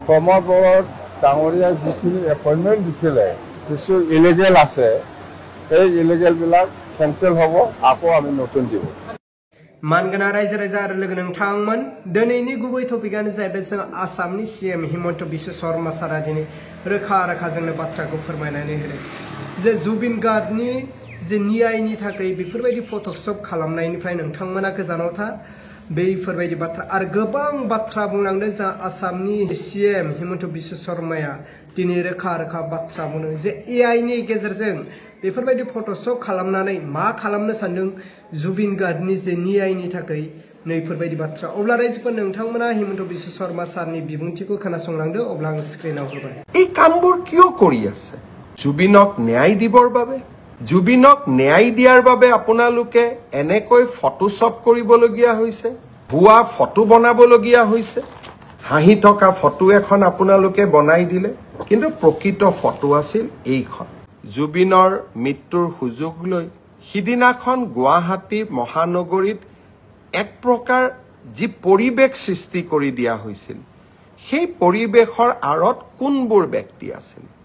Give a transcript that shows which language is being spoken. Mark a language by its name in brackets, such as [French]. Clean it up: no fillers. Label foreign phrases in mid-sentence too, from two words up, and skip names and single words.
[Assamese] কৰ্মপৰত ডাঙৰীয়া যিখিনি এপইণ্টমেণ্ট দিছিলে কিছু ইলিগেল আছে সেই ইলিগেলবিলাক কেনচেল হ'ব আকৌ আমি নতুন দিব [Bodo] मानगोना रायजो राजा आरो लोगो नोंथांमोन दिनैनि गुबै टपिकआनो जाहैबाय जों आसामनि सीएम हिमन्त बिश्व शर्मा सारा दिनै रोखा जोंनो बाथ्राखौ फोरमायनानै होदों जे जुबिन गार्गनि जे न्यायनि थाखाय बेफोरबायदि फट'शप खालामनायनिफ्राय नोंथांमोना गोजानाव था बेफोरबायदि बाथ्रा आरो गोबां बाथ्रा बुंलांदों जा आसामनि सीएम हिमन्त बिश्व शर्माया दिनै रोखा बाथ्रा बुङो जे एआइनि गेजेरजों बेफोरबायदि फट'शप खालामनानै मा खालामनो सानदों जुबिन गार्गनि जे न्यायनि थाखाय नैफोरबायदि बाथ्रा अब्ला रायजोफोर नोंथांमोना हिमन्त बिश्व शर्मा सारनि बिबुंथिखौ खोनासंलांदो अब्ला आं स्क्रिनाव होबाय [Assamese] এই কামবোৰ কিয় কৰি আছে জুবিনক ন্যায় দিবৰ বাবে জুবিনক ন্যায় দিয়াৰ বাবে আপোনালোকে এনেকৈ ফটোশ্বপ কৰিবলগীয়া হৈছে ভুৱা ফটো বনাবলগীয়া হৈছে হাঁহি থকা ফটো এখন আপোনালোকে বনাই দিলে কিন্তু প্ৰকৃত ফটো আছিল এইখন জুবিনৰ মৃত্যুৰ সুযোগ লৈ সিদিনাখন গুৱাহাটী মহানগৰীত এক প্ৰকাৰ যি পৰিৱেশ সৃষ্টি কৰি দিয়া হৈছিল সেই পৰিৱেশৰ আৰত কোনবোৰ ব্যক্তি আছিল